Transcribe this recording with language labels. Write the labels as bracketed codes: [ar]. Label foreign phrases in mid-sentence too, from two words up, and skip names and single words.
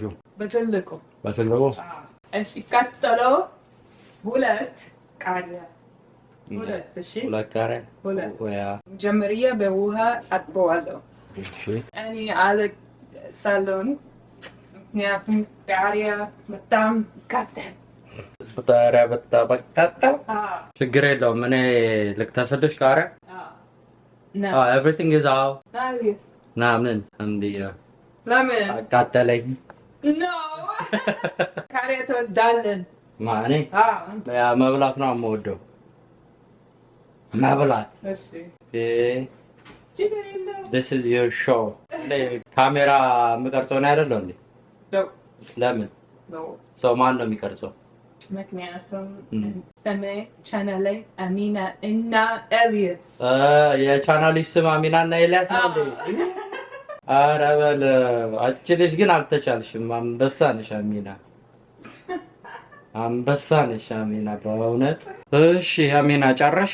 [am] በትልቁ እሺ ቀጥሎ ሁለት ቃሪያ እሺ መጀመሪያ በውሃ አጥበዋለሁ እኔ አልሳለውን ምክንያቱም ቃሪያ በጣም ይቃጠል ችግር የለውም እኔ ልክተፍልሽ ቃሪያ [en] everything is out [am] ምን ለምን አቃጠለኝ ቃሪያ ትወዳለን ማኔ መብላት ነው የምወደው መብላት [en] this is your show [am] ካሜራ የምቀርጸው ነው አይደለም እንዴ ለምን ሰው ማን ነው የሚቀርጸው ምክንያቱም ስሜ ቻናሌ አሚና እና ኤሊያስ የቻናልሽ ስም አሚና እና ኤሊያስ ነው እንዴ ኧረ በል አንቺ ልጅ ግን አልተቻልሽም አንበሳ ነሽ አሚና በእውነት እሺ አሚና ጨረሽ